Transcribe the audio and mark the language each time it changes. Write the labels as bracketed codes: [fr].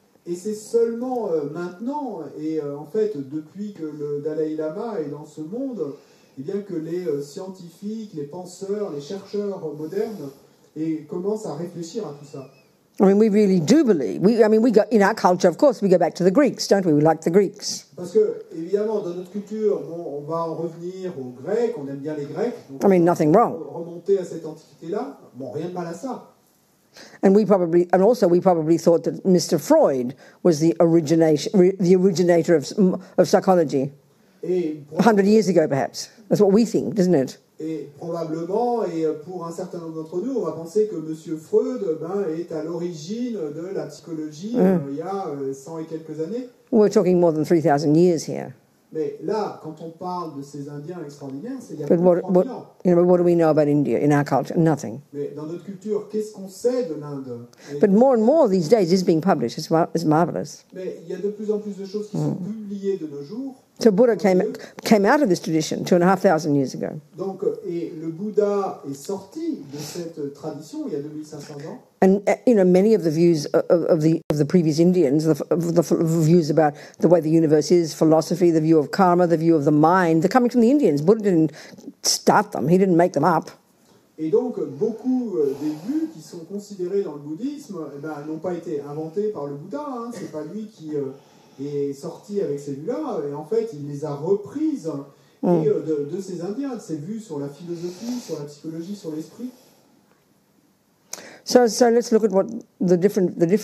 [fr] Et c'est seulement maintenant, et en fait depuis que le Dalai Lama est dans ce monde, eh bien que les scientifiques, les penseurs, les chercheurs modernes commencent à réfléchir à tout ça. [en] I mean, we really do believe. We go in our culture, of course, we go back to the Greeks, don't we? We like the Greeks. [fr] Parce que évidemment, dans notre culture, on va en revenir aux Grecs. On aime bien les Grecs. Donc [en] I mean, nothing wrong. [fr] Remonter à cette antiquité-là, bon, rien de mal à ça. [en] And we probably thought that Mr. Freud was the originator of psychology. 100 years ago, perhaps. That's what we think, isn't it? [fr] Et probablement, et pour un certain nombre d'entre nous, on va penser que M. Freud est à l'origine de la psychologie il y a 100 et quelques années. [en] We're talking more than 3,000 years here. [fr] Mais là, quand on parle de ces Indiens extraordinaires, c'est il y a [en] But [fr] plus de 3000 ans. [en] what do we know about India in our culture? Nothing. [fr] Mais dans notre culture, qu'est-ce qu'on sait de l'Inde? [en] But more and more these days is being published. It's marvelous. [fr] Mais il y a de plus en plus de choses qui sont publiées de nos jours. [en] So Buddha came out of this tradition 2,500 years ago. [fr] Donc, et le Bouddha est sorti de cette tradition il y a 2500 ans. [en] And many of the views of the previous Indians, the views about the way the universe is, philosophy, the view of karma, the view of the mind, they're coming from the Indians. Buddha didn't start them; he didn't make them up. [fr] Et donc, beaucoup des vues qui sont considérées dans le bouddhisme n'ont pas été inventées par le Bouddha. C'est pas lui qui est sorti avec ces vues-là. Et en fait, il les a reprises de ces Indiens, de ces vues sur la philosophie, sur la psychologie, sur l'esprit. [en] So let's look at what the different.